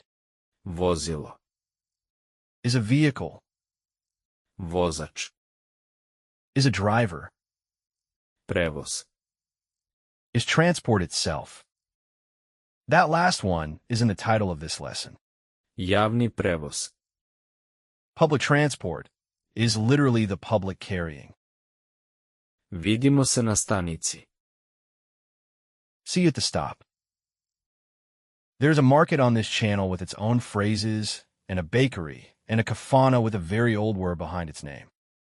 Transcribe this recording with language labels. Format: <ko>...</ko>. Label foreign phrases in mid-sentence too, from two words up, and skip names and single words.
<en>Vozilo. Is a vehicle. Vozač. Is a driver. Prevoz. Is transport itself. That last one is in the title of this lesson.</en> <sr>Javni prevoz.</sr> <en>Public transport is literally the public carrying.</en> <sr>Vidimo se na stanici.</sr> <en>See you at the stop. There's a market on this channel with its own phrases, and a bakery, and a kafana with a very old word behind its name.</en>